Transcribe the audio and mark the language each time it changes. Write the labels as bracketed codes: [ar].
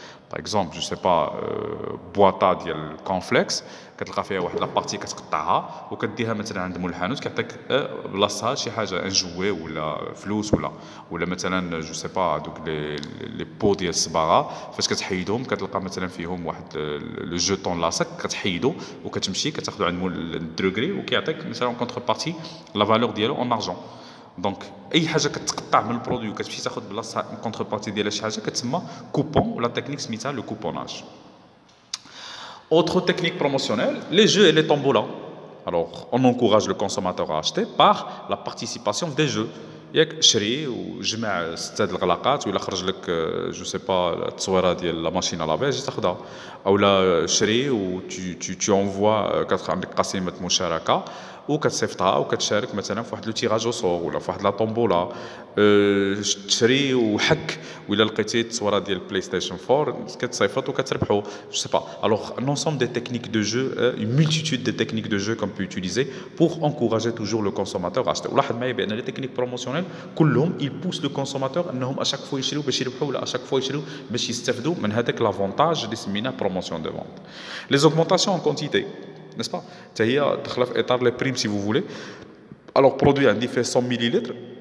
[fr] par exemple, je sais pas, [ar] boîte de cornflakes, كتلقى فيها واحد لابارتي كتقطعها وكديها مثلا عند مول الحانوت كيعطيك بلاصتها شي حاجه ان جوي ولا فلوس ولا مثلا جو سي با دوك لي بو ديال الصباغه فاش كتحيدهم كتلقى مثلا فيهم واحد لو جوتون لاصق كتحيدو وكتمشي كتاخذو عند مول الدروغري وكيعطيك مثلا كونتر بارتي لا فالور ديالو اون ارجون. دونك اي حاجه كتقطع من البرودوي وكتمشي تاخذ بلاصتها كونتر بارتي ديال شي حاجه كتسمى كوبون ولا تكنيك سميتها لو كوبوناج. [fr] Autre technique promotionnelle, les jeux et les tombolas. Alors, on encourage le consommateur à acheter par la participation des jeux. [ar] ياك شري وجمع 6 الغلاقات ولا خرج لك جو سي با التصويره ديال لا ماشين ا لافيج تاخذها اولا شري و [fr] tu envoies [ar] عندك قسيمه مشاركه وكتصيفطها وكتشارك مثلا في واحد لو تيراج او سور ولا في واحد لا طومبولا تشري وحك ولا لقيتي التصويره ديال بلاي ستيشن 4 كتصيفط وكتربحوا جو سي با [fr] alors un ensemble de techniques de jeu une multitude de techniques de jeu qu'on peut utiliser pour encourager toujours le consommateur à acheter [ar] ولاحظ معايا بان [fr] les techniques promotionnelles كلهم ils poussent le consommateur انهم à chaque fois [ar] يشريو باش يربحوا ولا [fr] à chaque fois [ar] يشريو باش يستافدوا من هذاك [fr] l'avantage [ar] اللي سميناه [fr] promotion de vente les augmentations en quantité n'est-ce pas [ar] حتى هي داخله في اطار [fr] لي بريم si vous voulez alors produit [ar] عندي فيه 100 مليلتر